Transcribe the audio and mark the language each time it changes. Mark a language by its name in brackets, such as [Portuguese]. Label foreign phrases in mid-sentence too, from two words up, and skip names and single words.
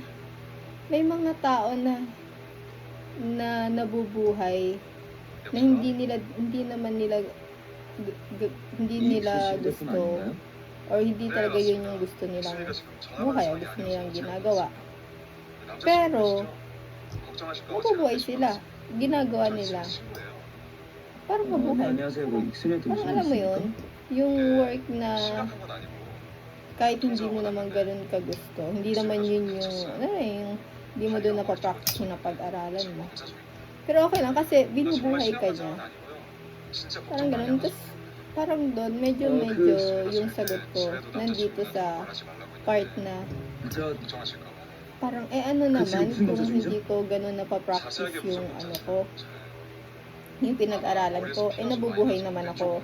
[Filipino] May mga tao na nabubuhay na hindi naman nila gusto or hindi talaga yun yung gusto nilang buhay o gusto nilang ginagawa. Pero, mabubuhay sila. Ginagawa nila. Parang mabuhay. [Korean] 안녕하세요. 뭐 익스레이트 [Filipino] Parang alam mo yun, yung work na kahit hindi mo naman ganun kagusto, hindi naman yun yung hindi mo doon napapractice yung napag-aralan mo. Pero okay lang kasi binubuhay ka niya. Parang ganun. Tapos parang doon, medyo yung sagot ko nandito sa part na parang naman kung hindi ko ganun napapractice yung yung pinag-aralan ko, nabubuhay naman ako.